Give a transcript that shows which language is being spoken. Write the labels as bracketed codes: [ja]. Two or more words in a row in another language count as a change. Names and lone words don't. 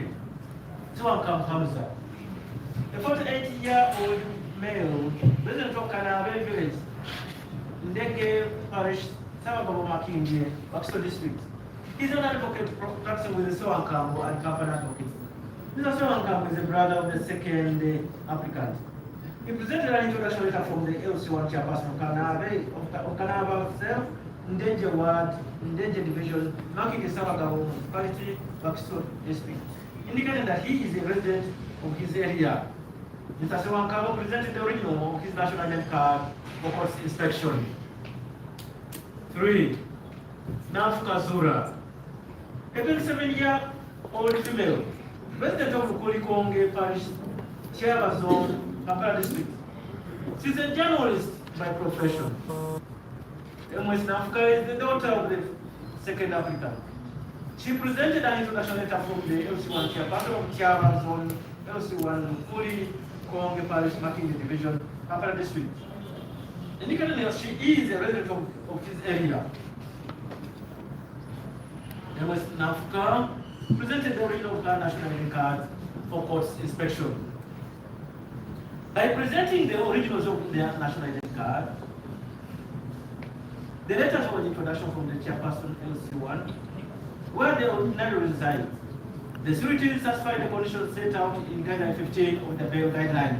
[en] Tuankam Hamza, a 48-year-old male resident of Kanabe Village, Ndege Parish, Sabagabo Makindi, Wakiso District. He's an advocate practicing with the Soankambo and Company Advocates. Mr. Soankambo is a brother of the second applicant. He presented an introduction letter from the LC1 chairperson of Kanaba Cell, Ndenje Ward, Ndenje Division, marking the Sabagabo Municipality, Wakiso District, indicating that he is a resident of his area. Mr. Sewankabo presented the original of his national identity card for court inspection. 3. Nafuka Zura, a 27-year-old female, resident of Kulikonge Parish, Chiaba Zone, Kampala District. She's a journalist by profession. Ms. Nafuka is the daughter of the second applicant. She presented an introduction letter from the LC1 chairperson of Chiaba Zone, LC1 Kulikonge Parish, Makindi Division, Kampala District. Indicating that she is a resident of this area. Ms. Nafuka presented the original of her national ID card for court inspection. By presenting the originals of their national ID card, the letters of introduction from the chairperson LC1, where they ordinarily reside, the sureties satisfy the conditions set out in Guideline 15 of the bail guidelines.